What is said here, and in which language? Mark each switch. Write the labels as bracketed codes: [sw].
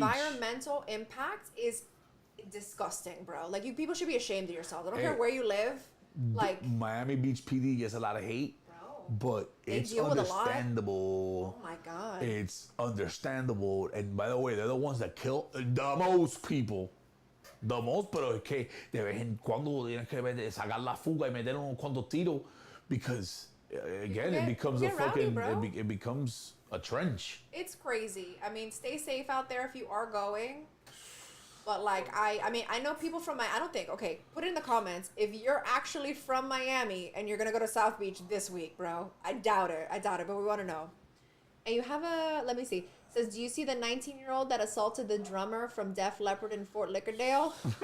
[en] The environmental impact is disgusting, bro. Like, you people should be ashamed of yourselves. I don't care where you live. Like, Miami Beach PD gets a lot of hate. But it's understandable. Oh my God. It's understandable. And by the way, they're the ones that kill the most people. [es] The most, pero es que de vez en cuando tienes que sacar la fuga y meter unos cuantos tiros, because again, it becomes a fucking, it becomes [en] a trench. It's crazy. I mean, stay safe out there if you are going. But like I mean, I know people from I don't think. Okay, put it in the comments if you're actually from Miami and you're gonna go to South Beach this week, bro. I doubt it. But we want to know. And you have a let me see. It says, do you see the 19-year-old that assaulted the drummer from Def Leppard in Fort Lickerdale?